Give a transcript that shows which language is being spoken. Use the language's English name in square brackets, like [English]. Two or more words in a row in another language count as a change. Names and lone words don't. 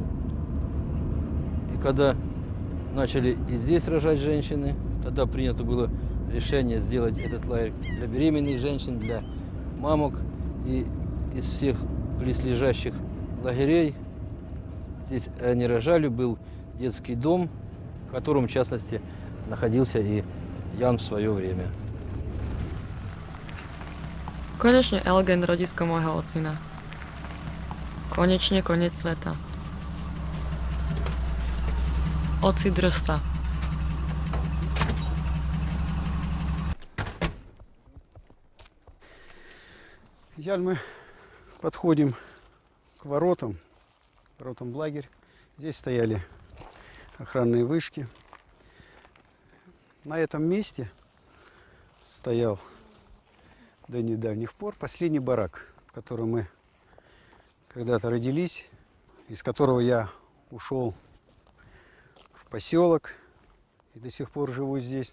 [Russian] И когда начали и здесь рожать женщины, тогда принято было решение сделать этот лагерь для беременных женщин, для мамок. И из всех близлежащих лагерей здесь они рожали, был детский дом, в котором, в частности, находился и Jan в своё время. [Slovak] Konečne Elgen, rodisko môjho ocina. Konečne koniec sveta. Oci, drž sa. [Russian] Сейчас мы подходим к воротам в лагерь. Здесь стояли охранные вышки. На этом месте стоял до недавних пор последний барак, в котором мы когда-то родились, из которого я ушел в поселок и до сих пор живу здесь.